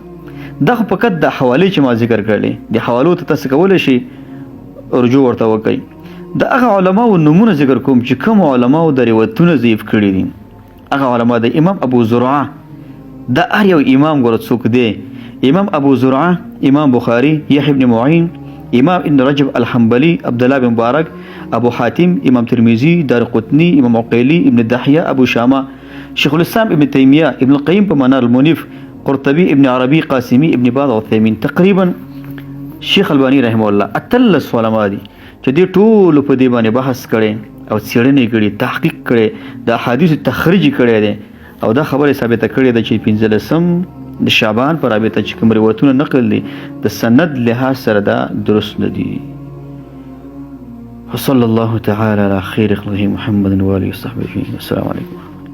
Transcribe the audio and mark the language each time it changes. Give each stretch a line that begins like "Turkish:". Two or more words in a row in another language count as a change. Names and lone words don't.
Pashto: دا فقط د حواله چې ما ذکر کړلې د حوالو ته تاسو کولای شئ رجوع ورته وکړئ. د هغه علماو نمونه ذکر کوم چې کوم علماو د روایتونو ضعیف کړي دي. هغه علما د امام ابو زرعه د هر یو امام ګور څوک دی. امام ابو زرعه، امام بخاری، یحیی بن معین، امام ابن رجب الحنبلی، عبد الله بن مبارک، ابو حاتم، امام ترمذی، دارقطنی، امام عقیلی، ابن دحیه، ابو شامه، شیخ الاسلام ابن تیمیه، ابن القیم په منار المنیف، قرطبی، ابن عربی، قاسمی، ابن باز او عثیمین. تقریبا شیخ البانی رحمه الله اتلس علما دي چې دې ټول په دې باندې بحث کړي او څېړنې کړي، تحقیق کړي، د احادیث تخریج کړي دي او دا خبره ثابته کړې ده چې 15 د شعبان پر رابطه چې کوم روایتونه نقل دي د سند لحاظ سره دا درست نه دي.
Arabic: وصلى الله تعالى على خير خلقه محمد وآله وصحبه أجمعين. السلام عليكم.